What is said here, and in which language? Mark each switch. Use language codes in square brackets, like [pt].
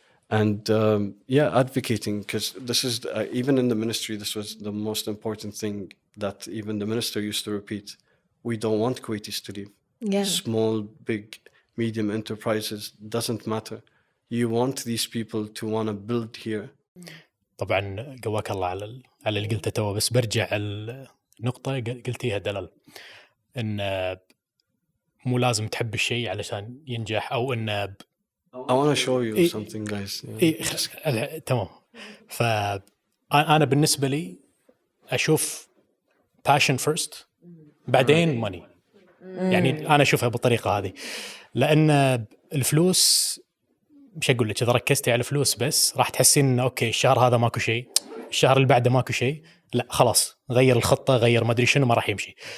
[en] And advocating, because this is, even in the ministry, this was the most important thing that even the minister used to repeat. We don't want Kuwaitis to leave. Yeah. Small, big, medium enterprises, doesn't matter. You want these people to want to build here. [ar] طبعا قواك الله على اللي قلته تو، بس برجع النقطة قلتيها دلال، إن مو لازم تحب الشيء علشان ينجح، أو إن [en] I want to show you something, guys. [ar] تمام. فأنا بالنسبة لي أشوف [en] passion first [ar] بعدين money. يعني أنا أشوفها بالطريقة هذه، لأن الفلوس مش أقول لك إذا ركزتي على الفلوس بس راح تحسين إنه أوكي الشهر هذا ماكو شيء، الشهر اللي بعده ماكو شيء، لا خلاص غير الخطة، غير ما أدري شنو، ما راح يمشي.